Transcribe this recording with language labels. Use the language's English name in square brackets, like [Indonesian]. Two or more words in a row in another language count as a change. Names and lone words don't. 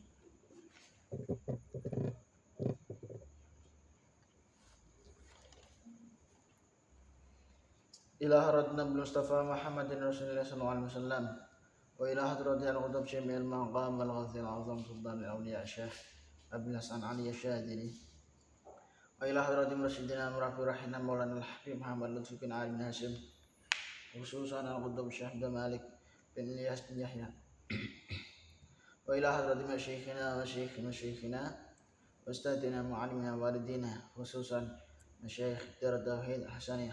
[Arabic] إلى حضرة المصطفى محمد رسول الله صلى الله عليه وسلم. وإلى حضرة القطب شامل المقام الغوث الأعظم سلطان الأولياء الشيخ أبو الحسن علي الشاذلي. وإلى حضرة مرشدنا مربي أرواحنا مولانا الحبيب محمد لطفي بن علي بن هاشم. خصوصا القطب الشيخ عبد الملك بن إلياس بن يحيى. وإلى حضرة مشايخنا أستاذنا معلمينا والدينا خصوصا مشايخ دار التوحيد الحسنية.